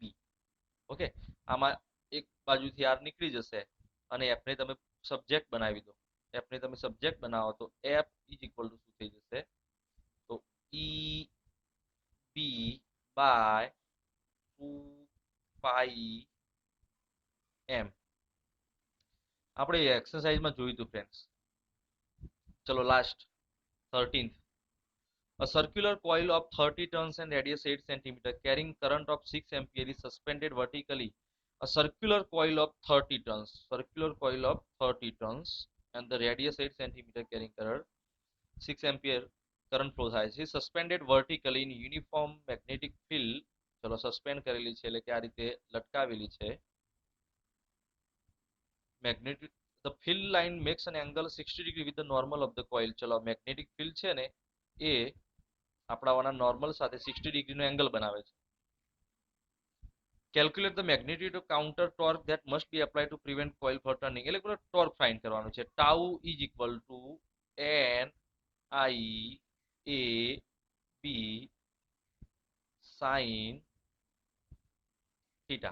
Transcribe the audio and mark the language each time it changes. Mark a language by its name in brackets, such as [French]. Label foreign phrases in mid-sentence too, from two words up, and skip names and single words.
[Gujarati] ઓકે, આમાં એક બાજુથી r નીકળી જશે અને f ને તમે સબ્જેક્ટ બનાવી દો, f ને તમે સબ્જેક્ટ બનાવો તો f [English] is equal to [Gujarati] શું થઈ જશે, તો [English] E B by 2 pi m. [Gujarati] આપણે એક્સરસાઇઝમાં જોયું હતું ફ્રેન્ડ્સ. ચલો લાસ્ટ [English] 13th, a circular coil of 30 turns and radius 8 centimeter carrying current of 6 ampere is suspended vertically. A circular coil of 30 turns and the radius 8 centimeter carrying current 6 ampere current flow [Gujarati] થાય છે, [English] suspended vertically in uniform magnetic field. [Gujarati] ચલો સસ્પેન્ડ કરેલી છે એટલે કે આ રીતે લટકાવેલી છે. [English] magnetic the field line makes an angle 60 degree with the normal of the coil. [Gujarati] ચલો [English] magnetic field [Gujarati] છે ને એ આપણાવાના નોર્મલ સાથે 60 ડિગ્રીનો એંગલ બનાવે છે. [English] Calculate the magnitude of counter torque that must be apply to prevent coil from turning. [Gujarati] એટલે [English] torque find [Gujarati] કરવાનું છે. [English] tau is equal to N I A B sin theta.